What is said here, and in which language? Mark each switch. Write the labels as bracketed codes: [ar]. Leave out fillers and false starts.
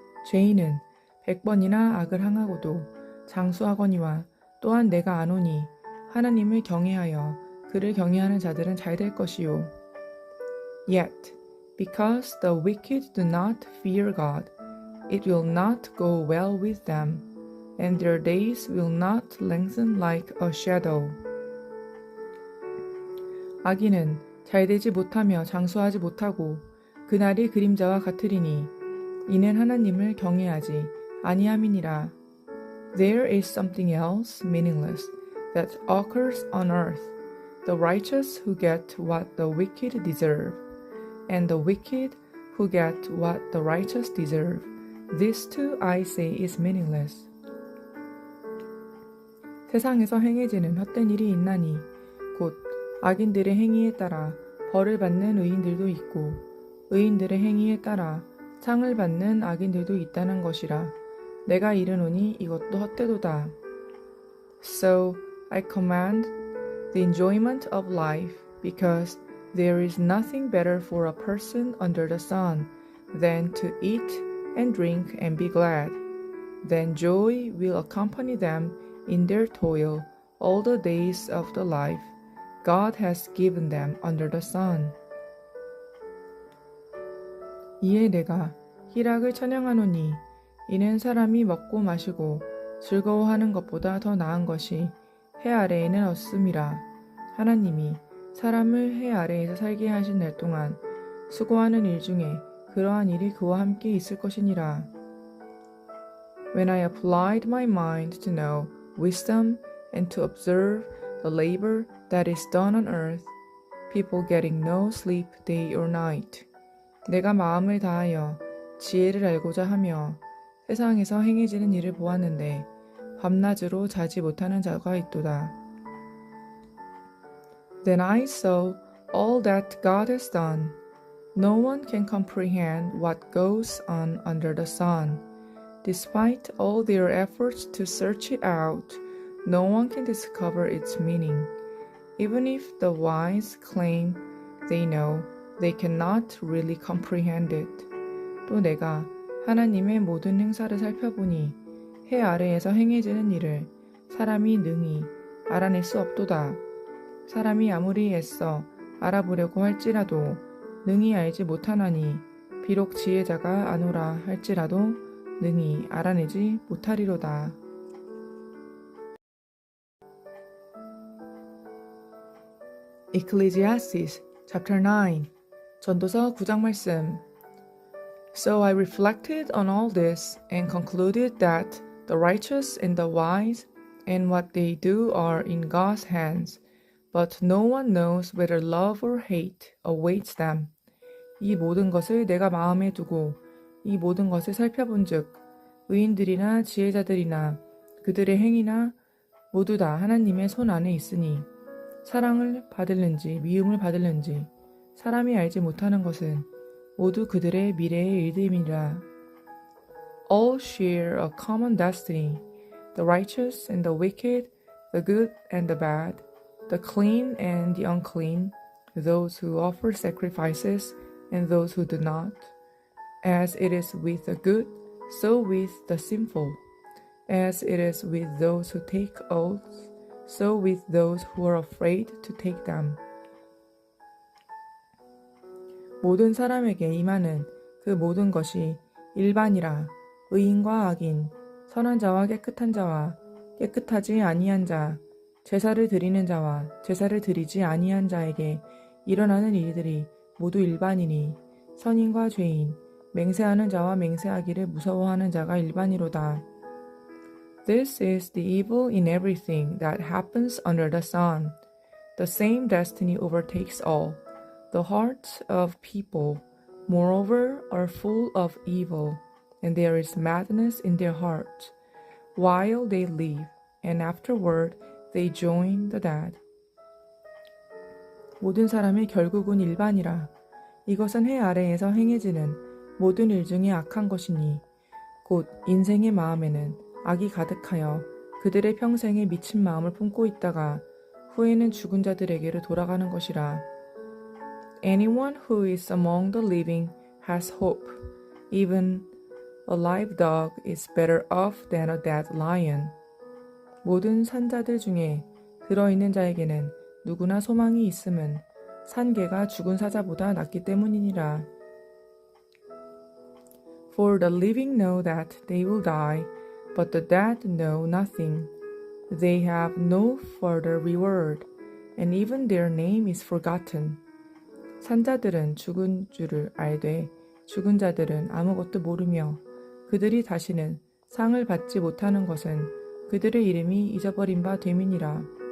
[ko] 죄인은 100번이나 악을 행하고도 장수하거니와 또한 내가 아노니 하나님을 경외하여 그를 경외하는 자들은 잘 될 것이요. [en] Yet, because the wicked do not fear God, it will not go well with them, and their days will not lengthen like a shadow. [ko] 악인은 잘되지 못하며 장수하지 못하고 그날이 그림자와 같으리니 이는 하나님을 경외하지 아니함이니라. [en] There is something else meaningless that occurs on earth, the righteous who get what the wicked deserve, and the wicked who get what the righteous deserve. This too I say is meaningless. [ko] 세상에서 행해지는 헛된 일이 있나니 곧 악인들의 행위에 따라 벌을 받는 의인들도 있고 의인들의 행위에 따라 상을 받는 악인들도 있다는 것이라. 내가 이르노니 이것도 헛되도다. [en] So I command the enjoyment of life, because there is nothing better for a person under the sun than to eat and drink and be glad. Then joy will accompany them in their toil all the days of the life God has given them under the sun. [ko] 이에 내가 희락을 찬양하노니 이는 사람이 먹고 마시고 즐거워하는 것보다 더 나은 것이 해 아래에는 없음이라. 하나님이 사람을 해 아래에서 살게 하신 날 동안 수고하는 일 중에 그러한 일이 그와 함께 있을 것이니라. [en] When I applied my mind to know wisdom and to observe the labor that is done on earth, people getting no sleep day or night. [ko] 내가 마음을 다하여 지혜를 알고자 하며 세상에서 행해지는 일을 보았는데 밤낮으로 자지 못하는 자가 있도다. [en] Then I saw all that God has done. No one can comprehend what goes on under the sun. Despite all their efforts to search it out, no one can discover its meaning. Even if the wise claim they know, they cannot really comprehend it. [ko] 또 내가 하나님의 모든 행사를 살펴보니 해 아래에서 행해지는 일을 사람이 능히 알아낼 수 없도다. 사람이 아무리 애써 알아보려고 할지라도 능히 알지 못하나니 비록 지혜자가 아노라 할지라도 능히 알아내지 못하리로다. [en] Ecclesiastes chapter 9 [ko] 전도서 9장 말씀 [en] So I reflected on all this and concluded that the righteous and the wise and what they do are in God's hands, but no one knows whether love or hate awaits them. [ko] 이 모든 것을 내가 마음에 두고 이 모든 것을 살펴본즉 의인들이나 지혜자들이나 그들의 행위나 모두 다 하나님의 손 안에 있으니 사랑을 받을는지 미움을 받을는지 사람이 알지 못하는 것은 모두 그들의 미래의 일들임이라. [en] All share a common destiny, the righteous and the wicked, the good and the bad, the clean and the unclean, those who offer sacrifices and those who do not. As it is with the good, so with the sinful. As it is with those who take oaths, so with those who are afraid to take them. [ko] 모든 사람에게 임하는 그 모든 것이 일반이라. 의인과 악인, 선한 자와 깨끗한 자와 깨끗하지 아니한 자, 제사를 드리는 자와 제사를 드리지 아니한 자에게 일어나는 일들이 모두 일반이니 선인과 죄인, 맹세하는 자와 맹세하기를 무서워하는 자가 일반이로다. [en] This is the evil in everything that happens under the sun. The same destiny overtakes all. The hearts of people, moreover, are full of evil, and there is madness in their hearts, while they live, and afterward they join the dead. [ko] 모든 사람의 결국은 일반이라. 이것은 해 아래에서 행해지는 모든 일 중에 악한 것이니 곧 인생의 마음에는 악이 가득하여 그들의 평생에 미친 마음을 품고 있다가 후에는 죽은 자들에게로 돌아가는 것이라. [en] Anyone who is among the living has hope. Even a live dog is better off than a dead lion. [ko] 모든 산자들 중에 들어있는 자에게는 누구나 소망이 있음은 산개가 죽은 사자보다 낫기 때문이니라. [en] For the living know that they will die, but the dead know nothing. They have no further reward, and even their name is forgotten. [ko] 산자들은 죽은 줄을 알되 죽은 자들은 아무것도 모르며 그들이 다시는 상을 받지 못하는 것은 그들의 이름이 잊어버린 바 됨이니라.